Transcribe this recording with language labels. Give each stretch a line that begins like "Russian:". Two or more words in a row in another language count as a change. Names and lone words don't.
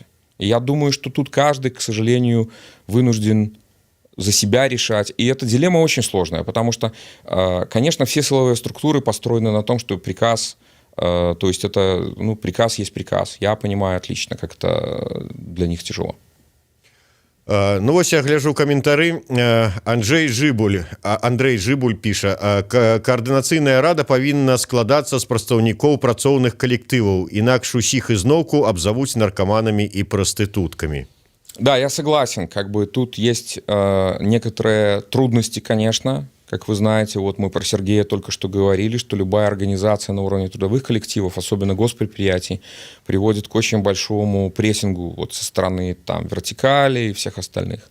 Russian: И я думаю, что тут каждый, к сожалению, вынужден за себя решать. И эта дилемма очень сложная, потому что, конечно, все силовые структуры построены на том, что приказ, то есть это, приказ есть приказ. Я понимаю отлично, как это для них тяжело.
Belarusian: Ну вось я гляжу каментары. Андрей Жыбуль піша: каардынацыйная рада павінна складацца з прадстаўнікоў працоўных калектываў, інакш усіх ізноўку абзавуць наркоманамі і прастытуткамі.
Russian: Да, я согласен. Тут есть некоторые трудности, конечно. Как вы знаете, вот мы про Сергея только что говорили, что любая организация на уровне трудовых коллективов, особенно госпредприятий, приводит к очень большому прессингу вот со стороны вертикали и всех остальных.